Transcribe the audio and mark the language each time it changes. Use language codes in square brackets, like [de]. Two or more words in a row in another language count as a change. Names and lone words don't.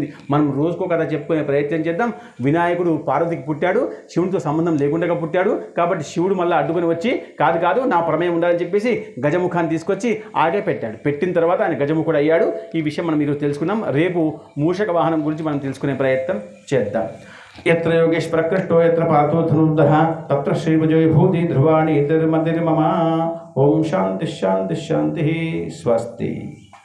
[te] మనం రోజుకో కథ చెప్పుకునే ప్రయత్నం చేద్దాం. వినాయకుడు పార్వతికి పుట్టాడు, శివుడితో సంబంధం లేకుండా పుట్టాడు. కాబట్టి శివుడు మళ్ళీ అడ్డుకొని వచ్చి కాదు నా ప్రమేయం ఉండాలని చెప్పేసి గజముఖాన్ని తీసుకొచ్చి ఆగే పెట్టాడు. పెట్టిన తర్వాత ఆయన గజముఖుడు అయ్యాడు. ఈ విషయం మనం ఈరోజు తెలుసుకున్నాం. రేపు మూషక వాహనం గురించి మనం తెలుసుకునే ప్రయత్నం చేద్దాం. [sa] यत्र योगेश्वर कृष्णो यत्र पार्थो धनुर्धरः तत्र श्रीविजय भूति ध्रुवाणि मम। ओम शांति शांति शांति स्वस्ति।